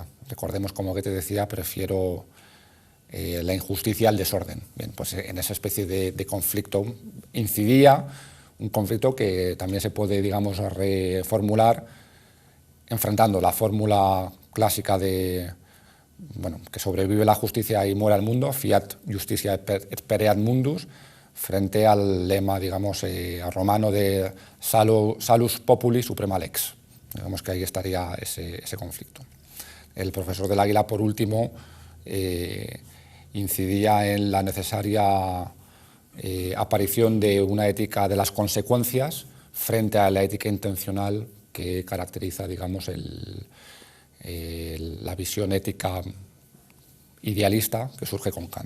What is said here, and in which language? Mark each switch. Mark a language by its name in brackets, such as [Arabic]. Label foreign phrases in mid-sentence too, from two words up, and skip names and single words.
[Spanish] Recordemos, como Goethe decía, prefiero la injusticia al desorden. Bien, pues en esa especie de conflicto incidía un conflicto que también se puede, digamos, reformular enfrentando la fórmula clásica de que sobrevive la justicia y muera el mundo, [Latin] fiat justitia et pereat mundus, [Spanish] frente al lema, digamos, romano de [Latin] salus populi suprema lex. [Spanish] Digamos que ahí estaría ese conflicto. El profesor del Águila, por último, incidía en la necesaria aparición de una ética de las consecuencias frente a la ética intencional que caracteriza, digamos, la visión ética idealista que surge con Kant.